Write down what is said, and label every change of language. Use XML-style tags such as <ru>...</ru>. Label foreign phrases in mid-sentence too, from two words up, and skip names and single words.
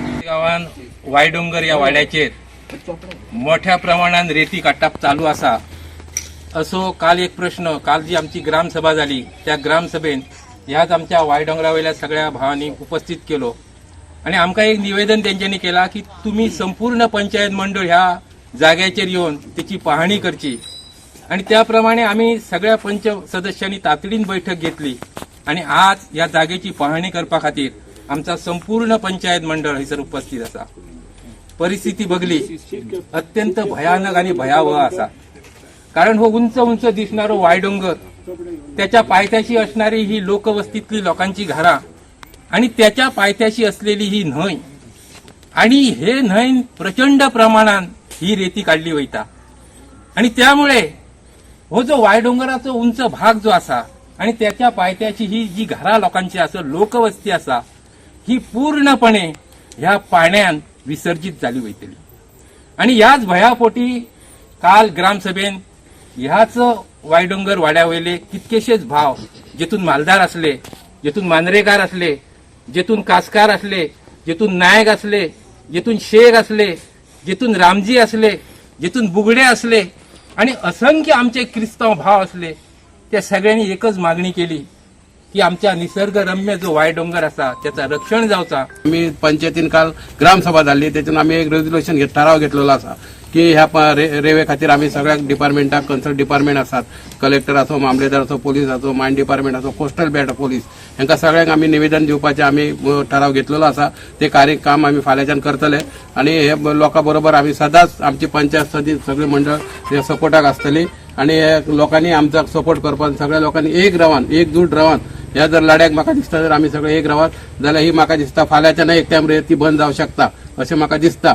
<kok>गांवान वायडोंगर ह्या वाड्याचेर मोठ्या प्रमाणात रेती काडप चालू आसा. असो काल एक प्रश्न, काल जी आमची ग्रामसभा जाली त्या ग्रामसभेन ह्याच आमच्या वायडोंगरा वयल्या सगळ्या भावांनी उपस्थित केलो आणि आमकां एक निवेदन तेंच्यांनी केला की तुम्ही संपूर्ण पंचायत मंडळ ह्या जाग्याचेर येवन त्याची पाहणी करची आणि त्याप्रमाणे आम्ही सगळ्या पंच सदस्यांनी तातडीन बैठक घेतली आणि आज या जागेची पाहणी करपा खातीर आमचा संपूर्ण पंचायत मंडळ हयसर उपस्थित आसा. परिस्थिती बघली अत्यंत भयानक आणि भयावह आसा. कारण हो उंच दिसणारो वायडोंगर, त्याच्या पायथ्याशी असणारी ही लोकवस्तीतली लोकांची घरां आणि त्याच्या पायथ्याशी असलेली ही न्हंय आणि हे न्हंयन प्रचंड प्रमाणात ही रेती काढली वयता आणि त्यामुळे हो जो वायडोंगराचो उंच भाग जो आसा आणि त्याच्या पायथ्याची ही जी घरां लोकांची आसा, लोकवस्ती आसा, ही पूर्णपणे ह्या पाण्यान विसर्जित जाली वयतली. आणि ह्याच भयापोटी काल ग्रामसभेन ह्याच वायडोंगर वाड्यावयले कितकेशेच भाव, जेतून मालदार असले, जेतून मांद्रेकार असले, जेतून कासकार असले, जेतून नायक असले, जेतून शेख असले, जेतून रामजी असले, जेतून बुगडे असले, आणि असंख्य आमचे क्रिस्ताव भाव असले त्या सगळ्यांनी एकच मागणी केली की आमच्या निसर्गरम्य जो वाय डोंगर असा त्याचा रक्षण जावचा. आम्ही पंचायतीन काल ग्रामसभा झाली त्यातून आम्ही एक रेझोल्युशन ठराव घेतलेलो असा की ह्या रेल्वे खातीर आम्ही सगळ्या डिपार्टमेंटाक</kok> <en>concern department</en> <kok>असतात, कलेक्टर असो, मामलेदार असो, पोलीस असो,</kok> <en>mine department</en> <kok>असो,</kok> <en>coastal bat police</en> <kok>हांकां सगळ्यांक आम्ही निवेदन दिवपाचे आम्ही ठराव घेतलेलो असा. ते काम आम्ही फाल्यांच्यान करतले आणि हे लोकां बरोबर आम्ही सदांच आमची पंचायत समिती सगळे मंडळ सपोर्टाक आसतली आणि हे लोकांनी आमचा सपोर्ट करपाक सगळ्या लोकांनी एकजूट रावन ह्या जर लढ्याक म्हाका दिसता जर आमी सगळे एक रावत जाल्यार ही म्हाका दिसता फाल्यांच्यान एक टायम ती बंद जावं शकता अशें म्हाका दिसता.</kok>